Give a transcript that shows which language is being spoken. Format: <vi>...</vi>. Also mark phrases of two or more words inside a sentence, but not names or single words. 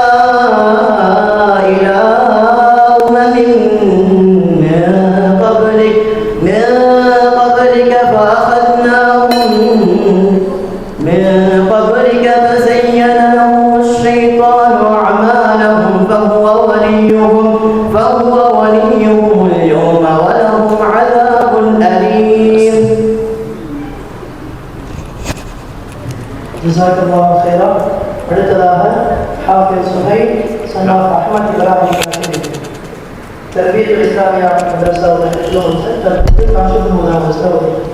<ar>إلى أمم من قبلك فزين لهم الشيطان أعمالهم فهو وليهم اليوم ولهم عذاب أليم. جزاك الله خيرا.</ar> <ta>அடுத்ததாக ஹாஃபிஸ் சுஹைல் சன்னாஃப் அஹ்மத் இப்ராஹிம் காஷிமி தர்பியத்துல் இஸ்லாமியா மதரசாவுடைய ஹெட்லோன்ஸ் தற்போது காஷிமி முதல்</ta>